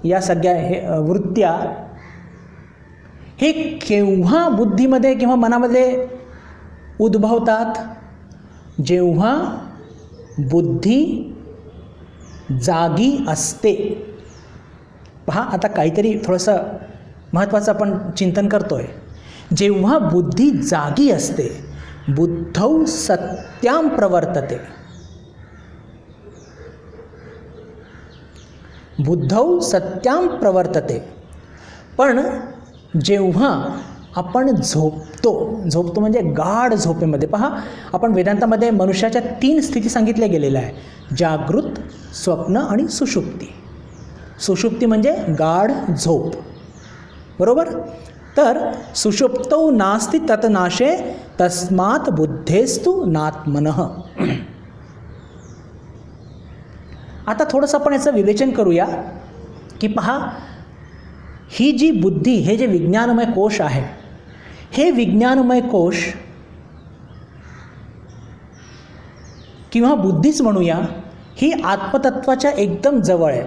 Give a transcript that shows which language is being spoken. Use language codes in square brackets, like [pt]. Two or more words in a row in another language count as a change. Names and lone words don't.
[mr] या सगळ्या हे वृत्त्या हे केव्हा बुद्धीमध्ये किंवा मनामध्ये उद्भवतात? जेव्हा बुद्धी जागी असते. पहा, आता काहीतरी थोडंसं महत्त्वाचं आपण चिंतन करतोय. जेव्हा बुद्धी जागी असते, [sa] बुद्धौ सत्याम प्रवर्तते. बुद्धौ सत्याम प्रवर्तते. [mr] पण जेव्हा आपण झोपतो म्हणजे गाढ झोपेमध्ये, पहा आपण वेदांतामध्ये मनुष्याच्या 3 स्थिती सांगितल्या गेलेल्या आहे: जागृत, स्वप्न आणि सुषुप्ती. सुषुप्ती म्हणजे गाढ झोप, बरोबर. [sa] तर सुषुप्तौ नास्ति तत् नाशे तस्मात् बुद्धेस्तु नात्मनः. [mr] आता थोडंसं आपण याचं विवेचन करूया की पहा, ही जी बुद्धी, हे जे विज्ञानमय कोश आहे, हे विज्ञानमय कोश किंवा बुद्धीच म्हणूया, ही आत्मतत्वाच्या एकदम जवळ आहे.